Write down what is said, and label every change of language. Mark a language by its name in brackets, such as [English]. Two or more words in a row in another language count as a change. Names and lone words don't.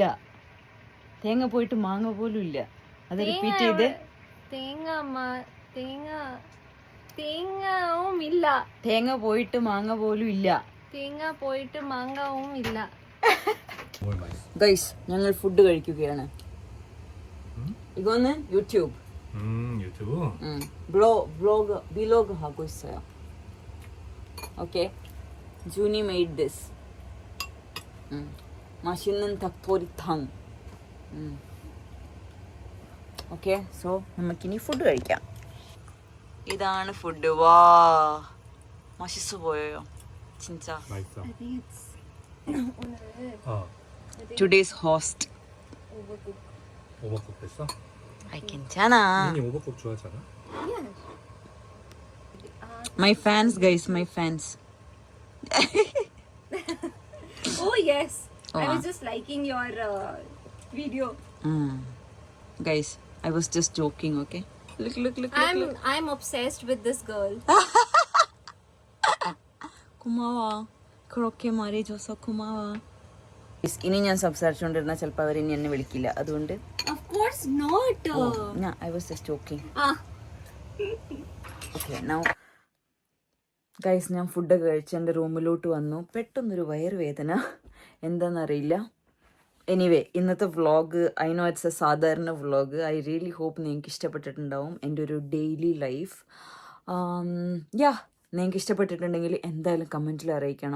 [Malayalam] തേങ്ങ പോയിട്ട് മാങ്ങ പോലും ഇല്ല. അത് റിപ്പീറ്റ് ചെയ്ത്. തേങ്ങവും ഇല്ല. തേങ്ങ പോയിട്ട് മാങ്ങ പോലും ഇല്ല. തേങ്ങ പോയിട്ട് മാങ്ങവും ഇല്ല. ഗൈസ് ഞങ്ങൾ ഫുഡ് കഴിക്കുകയാണ്. [Korean] 이거는 유튜브. 유튜브. 블로그 하고 있어요. 오케이. [English] 준이 made this. [Korean] 맛있는 닭도리탕. [English] okay so [Malayalam] നമുക്കിനി ഫുഡ് കഴിക്കാം. ഇതാണ് ഫുഡ്. വാ [Korean] 맛있어 보여요. 진짜. 맛있어. [English] Today's host. [Korean] 오버쿡 됐어? 아이 괜찮아. 언니 오버쿡 좋아하잖아. [English] My fans guys, my fans. Oh yes. Oh, I was just liking your video. Guys, I was just joking, okay? Look. I'm obsessed with this girl. [Korean] 고마워. 그렇게 말해줘서 고마워. [Malayalam] ഇനി ഞാൻ സംസാരിച്ചുകൊണ്ടിരുന്ന ചിലപ്പോൾ അവർ ഇനി എന്നെ വിളിക്കില്ല. അതുകൊണ്ട് [English] Of course not. I was just joking. Ah. Okay, now [Malayalam] ഗൈസ് ഞാൻ ഫുഡൊക്കെ കഴിച്ച് എൻ്റെ റൂമിലോട്ട് വന്നു. പെട്ടെന്നൊരു വയറുവേദന എന്താണെന്നറിയില്ല. എനിവേ ഇന്നത്തെ വ്ളോഗ് [English] I know it's a [Malayalam] സാധാരണ വ്ളോഗ്. [English] I really hope [Malayalam] നിങ്ങൾക്ക് ഇഷ്ടപ്പെട്ടിട്ടുണ്ടാവും എൻ്റെ ഒരു [English] daily life. [Malayalam] നിങ്ങൾക്ക് ഇഷ്ടപ്പെട്ടിട്ടുണ്ടെങ്കിൽ എന്തായാലും കമൻറ്റിൽ അറിയിക്കണം.